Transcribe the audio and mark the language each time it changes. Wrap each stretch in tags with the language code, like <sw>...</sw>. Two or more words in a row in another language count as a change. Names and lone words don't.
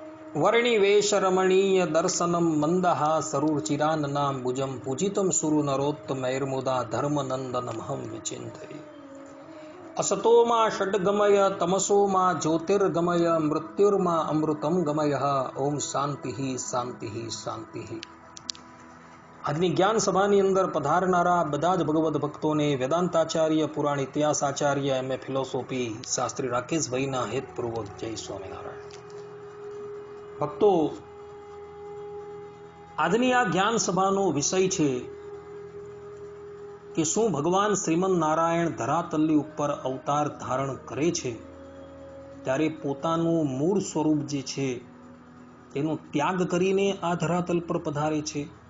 <sa>वर्णिवेश रमणीय दर्शनम मंदहासरुचिराननां भुजं पूजितं सुरु नरोत्तमैर्मुदा धर्मनंदनमहं विचिन्तये। असतो मा षड्गमय तमसो मा ज्योतिर्गमय मृत्युर्मा अमृतं गमय। ओम शांति शांति शांति।</sa> <gu>આજની જ્ઞાન સભાની અંદર પધારનારા બધા જ ભગવદ્ ભક્તોને વેદાંતાચાર્ય પુરાણ ઇતિહાસાચાર્ય</gu> <en>M A philosophy</en> <gu>શાસ્ત્રી રાકેશભાઈના હેતપૂર્વક જય સ્વામિનારાયણ। ભક્તો, આજની આ જ્ઞાન સભાનો વિષય છે કે શું ભગવાન શ્રીમન નારાયણ ધરાતલની ઉપર અવતાર ધારણ કરે છે ત્યારે પોતાનું મૂળ સ્વરૂપ જે છે તેનો ત્યાગ કરીને આ ધરાતલ પર પધારે છે?</gu>